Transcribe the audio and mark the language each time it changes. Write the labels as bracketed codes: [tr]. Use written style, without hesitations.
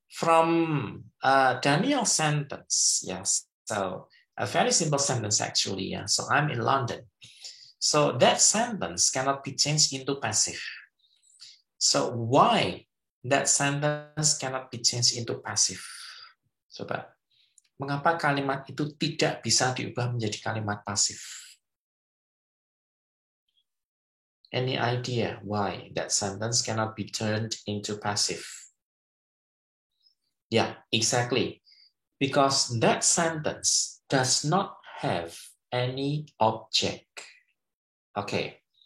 [en] from Daniel's sentence, yes. So a very simple sentence actually. Yeah. So I'm in London. So that sentence cannot be changed into passive. So why that sentence cannot be changed into passive? [id] Coba, mengapa kalimat itu tidak bisa diubah menjadi kalimat pasif? [en] Any idea why that sentence cannot be turned into passive? Yeah, exactly. Because that sentence does not have any object. Okay.